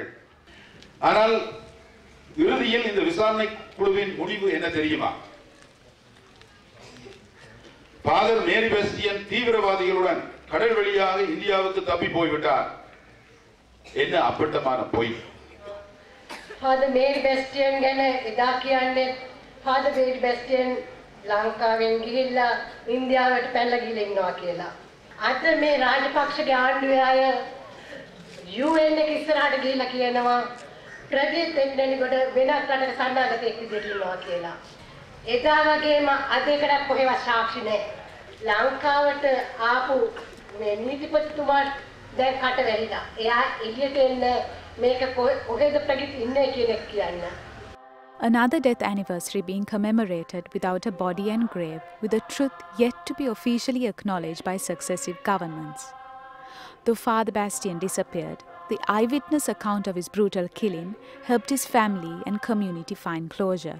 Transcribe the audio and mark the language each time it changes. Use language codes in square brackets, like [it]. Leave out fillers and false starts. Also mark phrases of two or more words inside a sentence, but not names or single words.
[ta] ஆனால் இறுதியில் இந்த விசாரணை குழுவின் முடிவு என்ன தெரியுமா? ஃபாதர் மேரி பாஸ்டியன் தீவிரவாதிகளுடன் கடல் வழியாக இந்தியாவுக்கு தப்பி போய்விட்டார். என்ன அப்பட்டமான பொய்! [si] ஃபாதர் மேரி பாஸ்டியன் ගැන එදා කියන්නේ ஃபாதர் மேரி பாஸ்டியன் ලංකාවෙන් ගිහිල්ලා ඉන්දියාවට පැනලා ගිහලා ඉන්නවා කියලා. අද මේ රාජපක්ෂගේ ආණ්ඩුවේ අය UN එක ඉස්සරහට ගිහිල්ලා කියනවා ප්‍රදීප් එක්නැලිගොඩ වෙනත් රටක සන්නාගතෙක් විදිහට ඉන්නවා කියලා. එදා වගේම අද එකක් කොහෙවත් සාක්ෂි නැහැ. ලංකාවට ආපු මේ නීතිපතිතුමා දැන් කට වැහිලා. එයා එළියට එන්න මේක කොහෙද ප්‍රදීප් ඉන්නේ කියන එක කියන්න. [en] Another death anniversary being commemorated without a body and grave, with the truth yet to be officially acknowledged by successive governments. Though Father Bastian disappeared, the eyewitness account of his brutal killing helped his family and community find closure.